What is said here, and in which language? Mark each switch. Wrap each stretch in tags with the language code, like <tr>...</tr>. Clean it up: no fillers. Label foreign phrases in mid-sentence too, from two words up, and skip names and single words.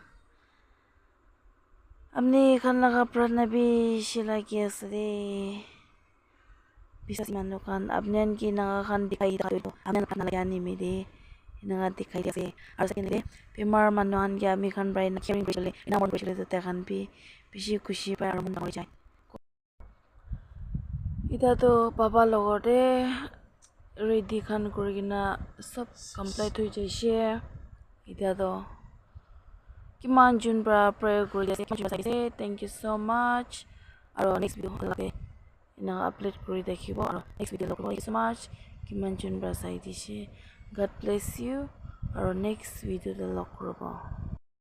<nag>amni khan laga pratna bishi lagi ase de bisas manu khan apnian ki naga khan dikhai apnian khan lagi anime de naga dikhai ase aro second de bimar manu khan ke ami khan brai na caring kuri chale ina mon kuri chale to tai khan bi bishi khushi pai aro mon dangor jai eta to baba logor de ready khan kuri kena sob complete hoi jaishe eta to kiman jun para pray kuri ase</nag> <en>thank you so much</en> <nag>aro</nag> <en>next video</en> <nag>lage ina upload kuri dekhibo aro</nag> <en>next video</en> <nag>log</nag> <en>thank you so much</en> <nag>kiman jun para sai dishe</nag> <en>god bless you</en> <nag>aro</nag> <en>next video</en> <nag>de log korobo</nag>